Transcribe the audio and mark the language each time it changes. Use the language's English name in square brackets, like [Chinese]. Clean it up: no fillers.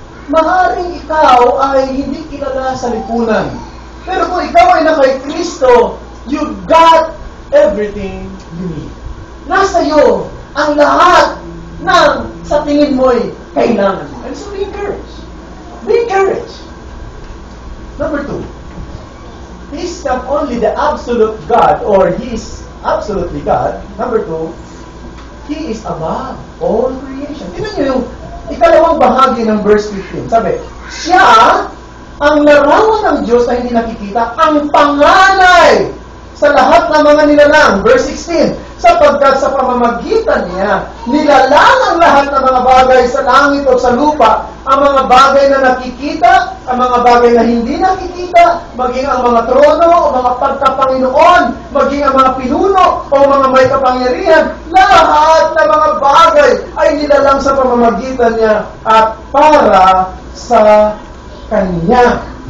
[Filipino] Maaring ikaw ay hindi kilala sa lipunan. Pero kung ikaw ay na kay Kristo, [English] you got everything you need. [Filipino] Nasa iyo ang lahat ng sa tingin mo'y kailangan. [English] And so be encouraged. Be encouraged. Number 2, He's not only the absolute God, or He is absolutely God. Number 2, He is above all creation. [Filipino] Tignan niyo yung ikalawang bahagi ng verse 15. Sabi, siya ang larawan ng Diyos na hindi nakikita, ang panganay sa lahat ng mga nilalang. Verse 16, sapagkat sa pamamagitan niya, nilalang ang lahat ng mga bagay sa langit o sa lupa, ang mga bagay na nakikita, ang mga bagay na hindi nakikita, maging ang mga trono o mga pagkapanginoon, maging ang mga pinuno o mga may kapangyarihan, lahat ng mga bagay ay nilalang sa pamamagitan niya at para sa Kanya.